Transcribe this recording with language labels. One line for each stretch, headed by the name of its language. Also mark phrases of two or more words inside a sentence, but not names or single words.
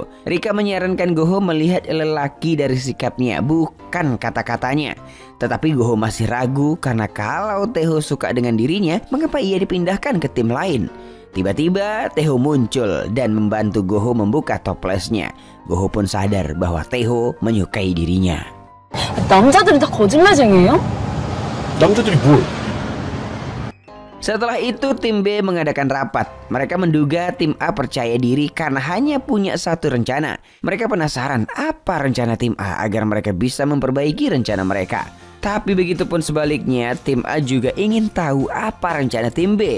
Indonesian: Rika menyarankan Goho melihat lelaki dari sikapnya bukan kata-katanya. Tetapi Goho masih ragu karena kalau Taeho suka dengan dirinya, mengapa ia dipindahkan ke tim lain? Tiba-tiba Taeho muncul dan membantu Goho membuka toplesnya. Goho pun sadar bahwa Taeho menyukai dirinya.
Korean: 남자들이 다 거짓말쟁이에요? 남자들이 뭘?
Indonesian: Setelah itu tim B mengadakan rapat. Mereka menduga tim A percaya diri karena hanya punya satu rencana. Mereka penasaran apa rencana tim A agar mereka bisa memperbaiki rencana mereka. Tapi begitupun sebaliknya, tim A juga ingin tahu apa rencana tim B.